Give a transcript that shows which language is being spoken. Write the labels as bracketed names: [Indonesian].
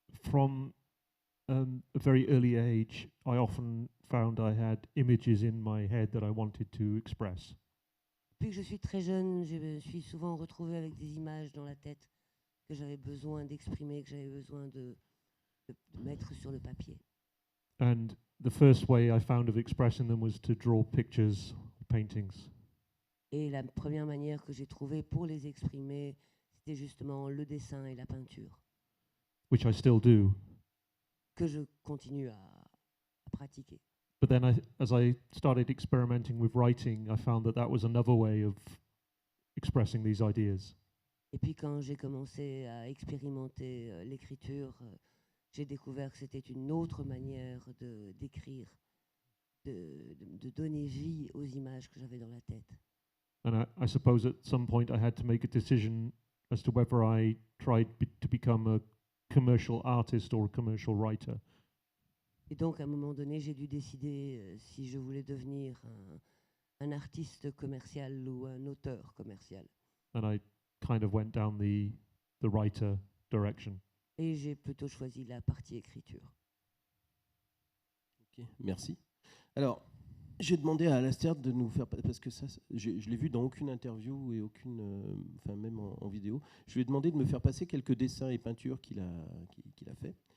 [English] From a very early age, I often found I had images in my head that I wanted to express. [French] Depuis que je suis très jeune, je me suis souvent retrouvée avec des images dans la tête que j'avais besoin d'exprimer, que j'avais besoin de mettre sur le papier. [English] And the first way I found of expressing them was to draw pictures, paintings. [French] Et la première manière que j'ai trouvée pour les exprimer, c'était justement le dessin et la peinture [English] which I still do. [French] que je continue à pratiquer. [English] But then, as I started experimenting with writing, I found that that was another way of expressing these ideas. [French] Et puis quand j'ai commencé à expérimenter l'écriture, j'ai découvert que c'était une autre manière d'écrire, de donner vie aux images que j'avais dans la tête. [English] And I suppose at some point I had to make a decision as to whether I tried to become a commercial artist or a commercial writer. [French] Et donc à un moment donné, j'ai dû décider si je voulais devenir un artiste commercial ou un auteur commercial. [English] And I kind of went down the writer direction. [French] Et j'ai plutôt choisi la partie écriture. Ok, merci. Alors, j'ai demandé à Alastair de nous faire, parce que ça, je l'ai vu dans aucune interview et aucune, enfin même en vidéo, je lui ai demandé de me faire passer quelques dessins et peintures qu'il a fait.